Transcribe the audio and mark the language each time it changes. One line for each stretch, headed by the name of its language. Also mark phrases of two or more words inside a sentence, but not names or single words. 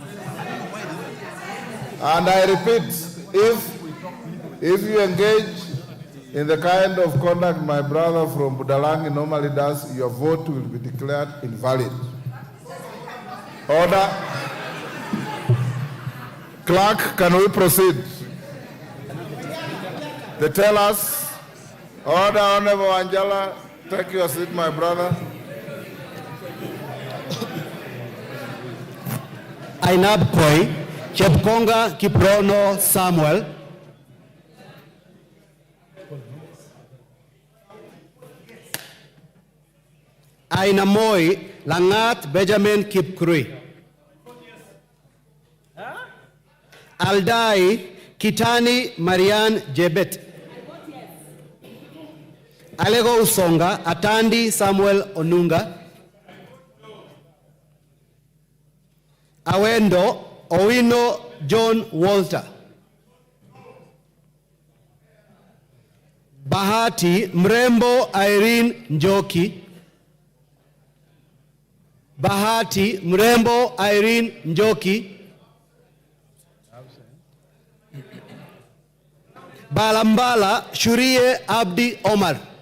English: And I repeat, if you engage in the kind of conduct my brother from Budalangi normally does, your vote will be declared invalid. Order. Clerk, can we proceed? They tell us. Order, Honorable Angela. Take your seat, my brother. Ainab Koi, Chepkonga Kiprono Samuel. Ainamoi Langat Benjamin Kipkrui. Aldai Kitani Marian Jebet. Alego Usonga Atandi Samuel Onunga. Awendo Owino John Walter. Bahati Mrembo Irene Njoki. Bahati Mrembo Irene Njoki. Balambala Shurie Abdi Omar.